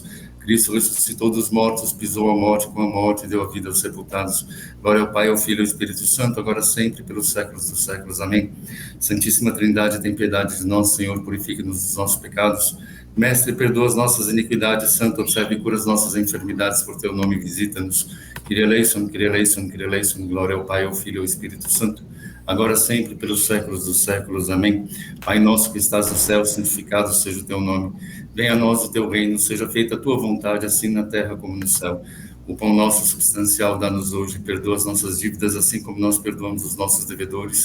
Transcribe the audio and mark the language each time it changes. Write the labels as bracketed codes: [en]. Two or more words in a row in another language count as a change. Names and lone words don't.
[pt] Cristo ressuscitou dos mortos, pisou a morte, com a morte deu a vida aos sepultados. Glória ao Pai, ao Filho e ao Espírito Santo, agora sempre, pelos séculos dos séculos. Amém. Santíssima Trindade, tem piedade de nós, Senhor, purifica-nos dos nossos pecados. Mestre, perdoa as nossas iniquidades, Santo, observe e cura as nossas enfermidades, por teu nome visita-nos. [el] Κύριε ελέησον, Κύριε ελέησον, Κύριε ελέησον, [pt] glória ao Pai, ao Filho e ao Espírito Santo, agora sempre, pelos séculos dos séculos. Amém. Pai nosso que estás no céu, santificado seja o teu nome. Venha a nós o teu reino, seja feita a tua vontade, assim na terra como no céu. O pão nosso substancial dá-nos hoje, perdoa as nossas dívidas, assim como nós perdoamos os nossos devedores.